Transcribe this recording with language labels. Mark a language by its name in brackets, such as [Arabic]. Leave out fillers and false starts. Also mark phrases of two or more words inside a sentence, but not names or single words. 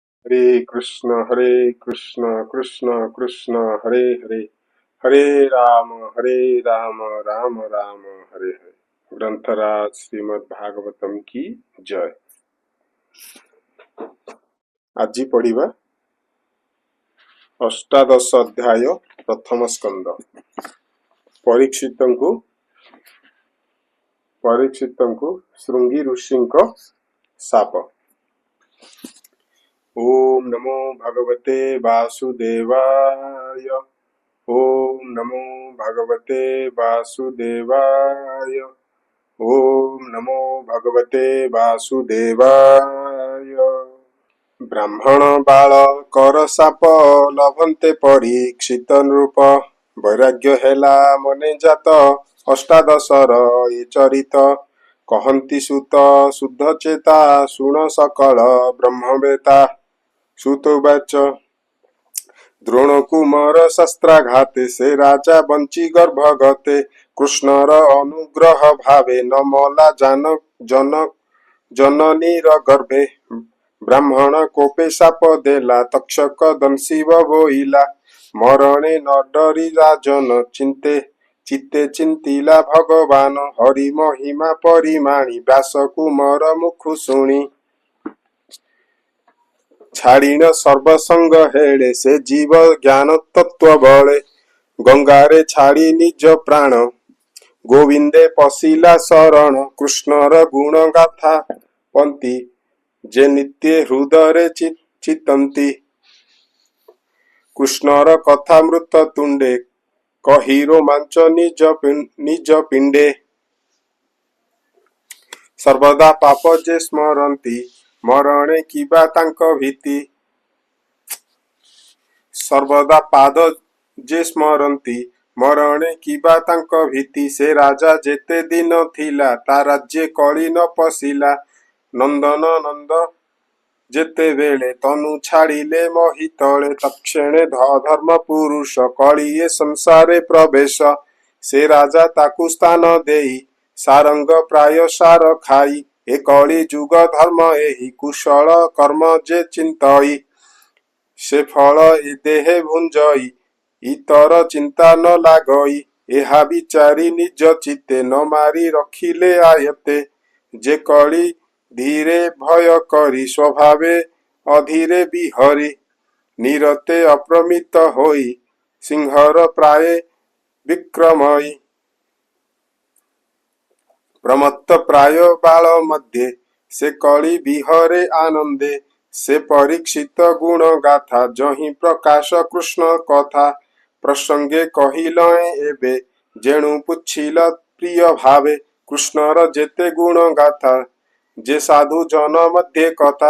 [Sanskrit] हरे कृष्ण कृष्ण कृष्ण हरे हरे, हरे हरे राम राम राम हरे हरे। [Hindi] ग्रंथराज श्रीमद् भागवतम की जय। [Odia] ଆଜ ପଢ଼ିବା ଅଷ୍ଟାଦଶ ଅଧ୍ୟାୟ ପ୍ରଥମ ସ୍କନ୍ଦ। ପରୀକ୍ଷିତଙ୍କୁ ଶୃଙ୍ଗୀ ଋଷିଙ୍କ ଶାପ। [Sanskrit] ओम नमो भगवते वासुदेवाय। ओम नमो भगवते वासुदेवाय। ओम नमो भगवते वासुदेवाय। [Odia] ବ୍ରାହ୍ମଣ ବାଳ କର ସାପ ଲଭନ୍ତେ ପରୀକ୍ଷିତ ନୃପ। ବୈରାଗ୍ୟ ହେଲା ମନେ ଜାତ ଅଷ୍ଟାଦଶର ଏ ଚରିତ। କହନ୍ତି ସୁତ ଶୁଦ୍ଧ ଚେତା ଶୁଣ ସକଳ ବ୍ରହ୍ମବେତା। ସୁତୋବାଚ ଦ୍ରୋଣ କୁମାର ଶସ୍ତ୍ରାଘାତେ ସେ ରାଜା ବଞ୍ଚି ଗର୍ଭଗତେ। କୃଷ୍ଣର ଅନୁଗ୍ରହ ଭାବେ ନ ମଲା ଜନକ ଜନନୀର ଗର୍ଭେ। ବ୍ରାହ୍ମଣ କୋପେ ଶାପ ଦେଲା ତକ୍ଷକ ଦଂଶିବ ବୋଇଲା। ମରଣେ ନ ଡରି ରାଜନ ଚିତ୍ତେ ଚିନ୍ତିଲା ଭଗବାନ। ହରି ମହିମା ପରିମାଣି ବ୍ୟାସ କୁମାର ମୁଖୁ ଶୁଣି। ଛାଡ଼ିନ ସର୍ବସଙ୍ଗ ହେଲେ ସେ ଜୀବ ଜ୍ଞାନ ତତ୍ତ୍ୱ ବଳେ। ଗଙ୍ଗାରେ ଛାଡ଼ି ନିଜ ପ୍ରାଣ ଗୋବିନ୍ଦେ ପଶିଲା ଶରଣ। କୃଷ୍ଣର ଗୁଣ ଗାଥା ପନ୍ତି ଯେ ନିତ୍ୟ ହୃଦୟ ଚିତନ୍ତି। କୃଷ୍ଣର କଥାମୃତ ତୁଣ୍ଡେ କହି ରୋମାଞ୍ଚ ନିଜ ପିଣ୍ଡେ। ସର୍ବଦା ପାପ ଯେ ସ୍ମରନ୍ତି ମରଣେ କିବା ତାଙ୍କ ଭୀତି। ସର୍ବଦା ପାଦ ଯେ ସ୍ମରନ୍ତି ମରଣେ କିବା ତାଙ୍କ ଭୀତି। ସେ ରାଜା ଯେତେ ଦିନ ଥିଲା ତା ରାଜ୍ୟ କଳି ନ ପଶିଲା। ନନ୍ଦନ ନନ୍ଦ ଯେତେବେଳେ ତନୁ ଛାଡ଼ିଲେ ମହୀ ତଳେ। ତକ୍ଷଣେ ଧର୍ମ ପୁରୁଷ କଳିଏ ସଂସାରେ ପ୍ରବେଶ। ସେ ରାଜା ତାକୁ ସ୍ଥାନ ଦେଇ ସାରଙ୍ଗ ପ୍ରାୟ ସାର ଖାଇ। ଏ କଳି ଯୁଗ ଧର୍ମ ଏହି କୁଶଳ କର୍ମ ଯେ ଚିନ୍ତଇ। ସେ ଫଳ ଏ ଦେହେ ଭୁଞ୍ଜଇ ଇତର ଚିନ୍ତା ନ ଲାଗଇ। ଏହା ବିଚାରି ନିଜ ଚିତ୍ତେ ନ ମାରି ରଖିଲେ ଆୟତେ। ଯେ କଳି ଧୀରେ ଭୟ କରି ସ୍ୱଭାବେ ଅଧୀରେ ବିହରି। ନିରତେ ଅପ୍ରମିତ ହୋଇ ସିଂହର ପ୍ରାୟ ବିକ୍ରମଇ। ପ୍ରମତ୍ତ ପ୍ରାୟ ବାଳ ମଧ୍ୟେ ସେ କଳି ବିହରେ ଆନନ୍ଦେ। ସେ ପରୀକ୍ଷିତ ଗୁଣ ଗାଥା ଯହି ପ୍ରକାଶ କୃଷ୍ଣ କଥା। ପ୍ରସଙ୍ଗେ କହିଲଏ ଏବେ ଯେଣୁ ପୁଛିଲ ପ୍ରିୟ ଭାବେ। କୃଷ୍ଣର ଯେତେ ଗୁଣ ଗାଥା ଯେ ସାଧୁ ଜନ ମଧ୍ୟେ କଥା।